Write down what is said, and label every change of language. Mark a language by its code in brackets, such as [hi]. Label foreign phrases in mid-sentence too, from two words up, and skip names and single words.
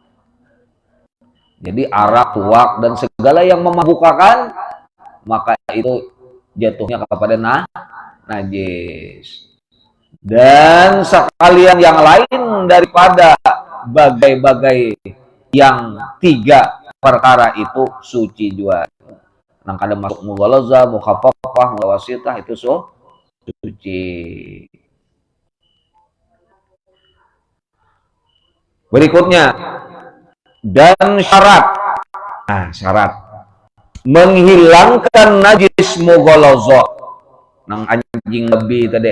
[id] Jadi arak, tuak dan segala yang memabukkan maka itu jatuhnya kepada najis. Dan sekalian yang lain daripada bagai-bagai yang tiga perkara itu suci juga. [bjn] Nang kada masuk mughalazah, mukhaffafah, mutawasithah itu suci. [id] Berikutnya dan syarat. Nah, syarat menghilangkan najis mughalazah. [bjn] Nang anjing lebih tadi.